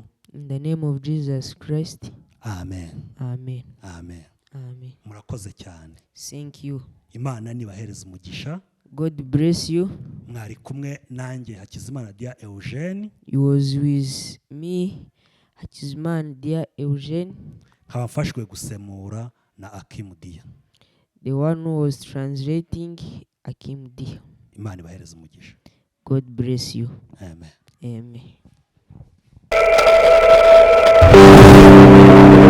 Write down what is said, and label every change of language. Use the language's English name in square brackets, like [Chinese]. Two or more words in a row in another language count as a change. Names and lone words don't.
[English] In the name of Jesus Christ. Amen. Amen. Amen. Amen. [Kinyarwanda] Murakoze cyane. [English] Thank you. [Kinyarwanda] Imana nibahereza umugisha. [English] God bless you. [Kinyarwanda] Mwari kumwe nanjye Hakizimana Dia Eugene. [English] You was with me, Hakizimana Dia Eugene, [Kinyarwanda] Nkaba mfashwe gusemura na Akim Dia. [English] the one who was translating Akim Dia. [Kinyarwanda] Imana ibahereza umugisha. [English] God bless you. Amen. Amen.